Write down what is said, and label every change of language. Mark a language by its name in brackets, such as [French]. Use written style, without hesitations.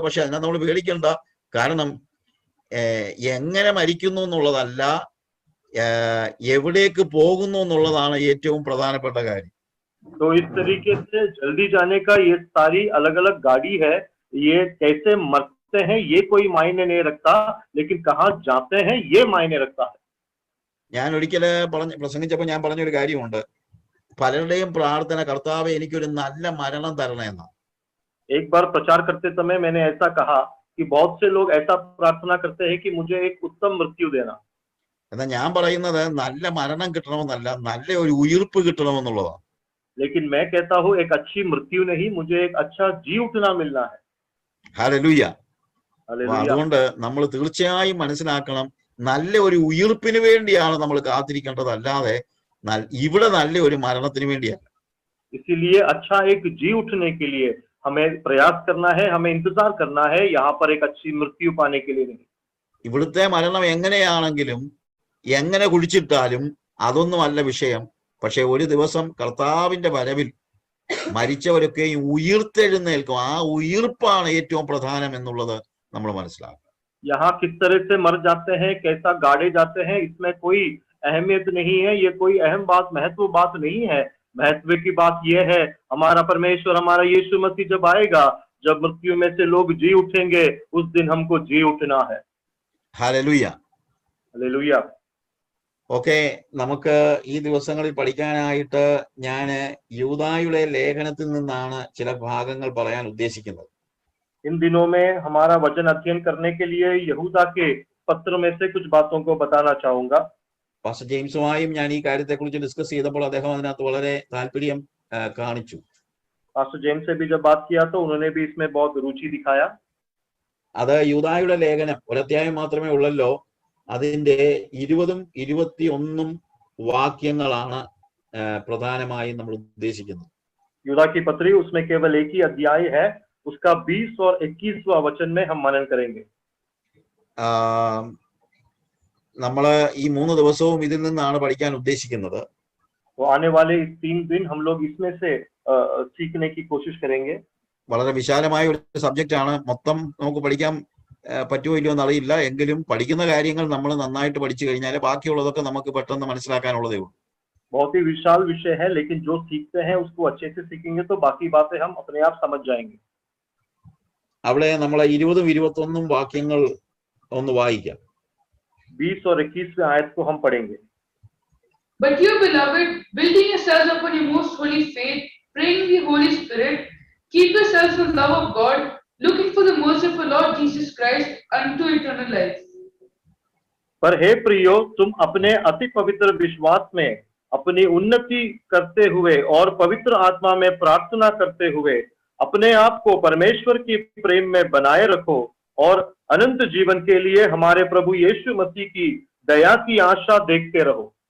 [Malayalam] പക്ഷെ അതിനെ നമ്മൾ പേടിക്കണ്ട. കാരണം എങ്ങനെ മരിക്കുന്നു എന്നുള്ളതല്ല, എവിടേക്ക് പോകുന്നു എന്നുള്ളതാണ് ഏറ്റവും പ്രധാനപ്പെട്ട കാര്യം. [Hindi] तो इस तरीके से जल्दी जाने का ये सारी अलग अलग गाड़ी है, ये कैसे मरते हैं ये कोई मायने नहीं रखता, लेकिन कहाँ जाते हैं ये मायने रखता है. [Malayalam] ഞാൻ ഒരിക്കൽ പ്രസംഗിച്ചപ്പോൾ ഞാൻ പറഞ്ഞൊരു കാര്യമുണ്ട്. പലരുടെയും പ്രാർത്ഥന, കർത്താവേ എനിക്കൊരു നല്ല മരണം തരണമെന്നാണ്. [Hindi] एक बार प्रचार करते समय मैंने ऐसा कहा कि बहुत से लोग ऐसा प्रार्थना करते हैं कि मुझे एक उत्तम मृत्यु देना. [Malayalam] എന്നാൽ ഞാൻ പറയുന്നത് നല്ല മരണം കിട്ടണമെന്നല്ല, നല്ല ഒരു ഉയിർപ്പ് കിട്ടണമെന്നുള്ളതാണ്. [Hindi] लेकिन मैं कहता हूँ एक अच्छी मृत्यु नहीं, मुझे एक अच्छा जी उठना मिलना है. [Malayalam] ഹല്ലേലൂയ. [Hindi] हालेलुया. [Malayalam] അതുകൊണ്ട് നമ്മൾ തീർച്ചയായും മനസ്സിലാക്കണം, നല്ല ഒരു ഉയിർപ്പിന് വേണ്ടിയാണ് നമ്മൾ കാത്തിരിക്കേണ്ടത്, അല്ലാതെ ഇവിടെ നല്ല ഒരു മരണത്തിന് വേണ്ടിയല്ല. [Hindi] इसीलिए अच्छा एक जी उठने के लिए हमें प्रयास करना है, हमें इंतजार करना है, यहाँ पर एक अच्छी मृत्यु पाने के लिए नहीं. [Malayalam] ഇവിടുത്തെ മരണം എങ്ങനെയാണെങ്കിലും എങ്ങനെ കുഴിച്ചിട്ടാലും അതൊന്നുമല്ല വിഷയം. പക്ഷെ ഒരു ദിവസം കർത്താവിന്റെ വരവിൽ മരിച്ചവരൊക്കെയും ഉയിർത്തെഴുന്നേൽക്കും. ആ ഉയിർപ്പാണ് ഏറ്റവും പ്രധാനം എന്നുള്ളത് നമ്മൾ മനസ്സിലാക്കും. [Hindi] यहाँ किस तरह से मर जाते हैं, कैसा गाड़े जाते हैं, इसमें कोई अहमियत नहीं है. ये कोई अहम बात, महत्व बात नहीं है. महत्व की बात यह है हमारा परमेश्वर, हमारा यीशु मसीह जब आएगा, जब मृत्यु में से लोग जी उठेंगे, उस दिन हमको जी उठना है. [Malayalam] ഹല്ലേലൂയ. [Hindi] हालेलुया. [Malayalam] ഓക്കെ, നമുക്ക് ഈ ദിവസങ്ങളിൽ പഠിക്കാനായിട്ട് ഞാൻ യൂദായുടെ ലേഖനത്തിൽ നിന്നാണ് ചില ഭാഗങ്ങൾ പറയാൻ ഉദ്ദേശിക്കുന്നത്. [Hindi] इन दिनों में हमारा वचन अध्ययन करने के लिए यहूदा के पत्र में से कुछ बातों को बताना चाहूंगा. [Malayalam] പാസ്റ്റർ ജെയിംസുമായും ഞാൻ ഈ കാര്യത്തെക്കുറിച്ച് ഡിസ്കസ് ചെയ്തപ്പോൾ അദ്ദേഹം അതിനകത്ത് വളരെ താല്പര്യം കാണിച്ചു. [Hindi] पास्टर जेम्स से भी जब बात किया तो उन्होंने भी इसमें बहुत रुचि दिखाया. [Malayalam] അത് യൂദായുടെ ലേഖനം ഒരധ്യായം മാത്രമേ ഉള്ളല്ലോ, അതിന്റെ 20ഉം 21ഉം വാക്യങ്ങളാണ് പ്രധാനമായും നമ്മൾ ഉദ്ദേശിക്കുന്നത്. [Hindi] यूदा की पत्री, उसमें केवल एक ही अध्याय है, उसका 20 और 21वां वचन में हम मनन करेंगे. [Malayalam] നമ്മൾ ഈ 3 ദിവസവും ഇതിൽ നിന്നാണ് പഠിക്കാൻ ഉദ്ദേശിക്കുന്നത്. [Hindi] तो आने वाले 3 दिन हम लोग इसमें से सीखने की कोशिश करेंगे. [Malayalam] വളരെ വിശാലമായ ഒരു സബ്ജക്റ്റ് ആണ്. മൊത്തം നമുക്ക് പഠിക്കാൻ പറ്റുമോ ഇല്ലയോ എന്നറിയില്ല. എങ്കിലും പഠിക്കുന്ന കാര്യങ്ങൾ നമ്മൾ നന്നായിട്ട് പഠിച്ചു കഴിഞ്ഞാൽ ബാക്കിയുള്ളതൊക്കെ നമുക്ക് പെട്ടെന്ന് മനസ്സിലാക്കാനുള്ളതേ ഉള്ളൂ. [Hindi] बहुत ही विशाल विषय है, लेकिन जो सीखते हैं उसको अच्छे से सीखेंगे तो बाकी बातें हम अपने आप समझ जाएंगे. [Malayalam] അവിടെ നമ്മളെ 20-21 വാക്യങ്ങൾ ഒന്ന് വായിക്കാം. [Hindi] 20 और 21वें आयत को हम पढ़ेंगे. [English] But you, beloved, building yourselves upon your most holy faith, praying in the Holy Spirit, keep yourselves in the love of God, looking for the mercy of our Lord Jesus Christ unto eternal life. [Hindi] पर हे प्रियो, तुम अपने अति पवित्र विश्वास में अपनी उन्नति करते हुए और पवित्र आत्मा में प्रार्थना करते हुए अपने आप को परमेश्वर की प्रेम में बनाए रखो और अनंत जीवन के लिए हमारे प्रभु यीशु मसीह की दया की आशा देखते रहो.